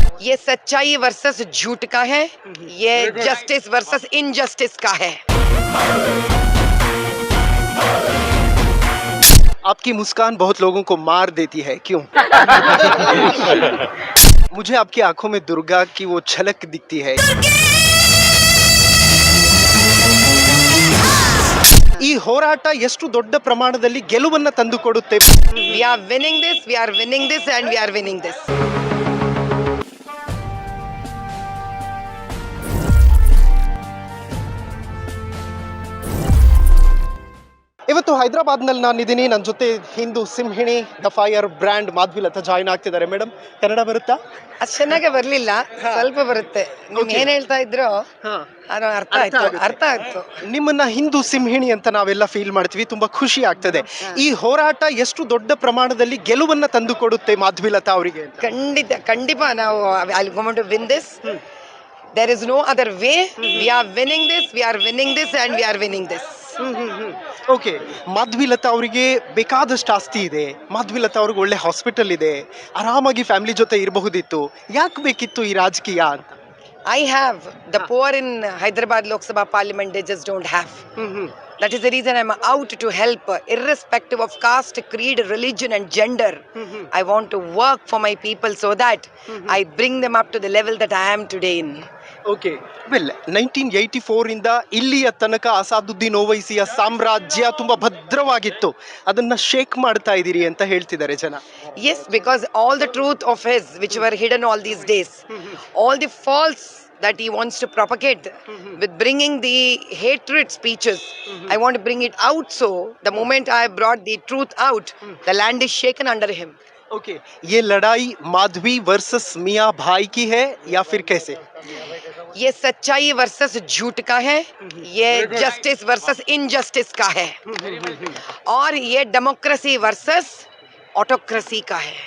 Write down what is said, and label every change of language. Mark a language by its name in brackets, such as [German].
[Hindi] ये सच्चाई वर्सेस झूठ का है. ये जस्टिस वर्सेस इनजस्टिस का है. आपकी मुस्कान बहुत लोगों को मार देती है, क्यों? मुझे आपकी आंखों में दुर्गा की वो झलक दिखती है. [Kannada] ಈ ಹೋರಾಟ ಎಷ್ಟು ದೊಡ್ಡ ಪ್ರಮಾಣದಲ್ಲಿ ಗೆಲುವನ್ನು ತಂದುಕೊಡುತ್ತೆ? [English] We are winning this, we are winning this and we are winning this. [Kannada] ಇವತ್ತು ಹೈದರಾಬಾದ್ನಲ್ಲಿ ನಾನಿದ್ದೀನಿ. ನನ್ನ ಜೊತೆ Hindu ಸಿಂಹಿಣಿ the fire brand ಮಾಧವಿಲತಾ join ಆಗ್ತಿದ್ದಾರೆ. ಮೇಡಮ್, ಕನ್ನಡ ಬರುತ್ತಾ? ಅಷ್ಟು ಚೆನ್ನಾಗಿ ಬರ್ಲಿಲ್ಲ, ಸ್ವಲ್ಪ ಬರುತ್ತೆ. ನೀವು ಏನ್ ಹೇಳ್ತಾ ಇದ್ರು ಅದು ಅರ್ಥ ಆಯ್ತು. ನಿಮ್ಮನ್ನ ಹಿಂದೂ ಸಿಂಹಿಣಿ ಅಂತ ನಾವೆಲ್ಲ ಫೀಲ್ ಮಾಡ್ತೀವಿ, ತುಂಬಾ ಖುಷಿ ಆಗ್ತದೆ. ಈ ಹೋರಾಟ ಎಷ್ಟು ದೊಡ್ಡ ಪ್ರಮಾಣದಲ್ಲಿ ಗೆಲುವನ್ನ ತಂದುಕೊಡುತ್ತೆ ಮಾಧವಿಲತಾ ಅವರಿಗೆ? ಖಂಡಿತ ನಾವು [English] I will go to win this. There is no other way. We are winning this, we are winning this, and we are winning this. [Kannada] Okay, ಮಾಧವಿಲತಾ ಅವರಿಗೆ ಬೇಕಾದಷ್ಟು ಆಸ್ತಿ ಇದೆ, ಮಾಧವಿಲತಾ ಅವ್ರಿಗೆ ಒಳ್ಳೆ ಹಾಸ್ಪಿಟಲ್ ಇದೆ, ಆರಾಮಾಗಿ ಫ್ಯಾಮಿಲಿ ಜೊತೆ ಇರಬಹುದಿತ್ತು, ಯಾಕೆ ಬೇಕಿತ್ತು ಈ ರಾಜಕೀಯ ಅಂತ? [English] I have. The poor in Hyderabad Lok Sabha Parliament, they just don't have. That is the reason I'm out to help, irrespective of caste, creed, religion and gender. I want to work for my people so that I bring them up to the level that I am today in. [Kannada] Okay, well 1984 ಇಂದ ಇಲ್ಲಿಯ ತನಕ ಅಸಾದುದ್ದೀನ್ ಓವೈಸಿಯ ಸಾಮ್ರಾಜ್ಯ ತುಂಬಾ ಭದ್ರವಾಗಿತ್ತು, ಅದನ್ನ shake ಮಾಡ್ತಾ ಇದ್ದೀರಿ ಅಂತ ಹೇಳ್ತಿದ್ದಾರೆ ಜನ. [English] Yes, because all the truth of his, which were hidden all these days, all the false that he wants to propagate with bringing the hatred speeches, I want to bring it out. So the moment I brought the truth out, the land is shaken under him. [Hindi] Okay, ये लड़ाई Madhavi versus मियां भाई की है या फिर कैसे? ये सच्चाई वर्सेस झूठ का है, ये जस्टिस वर्सेस इनजस्टिस का है, और ये डेमोक्रेसी वर्सेस ऑटोक्रेसी का है.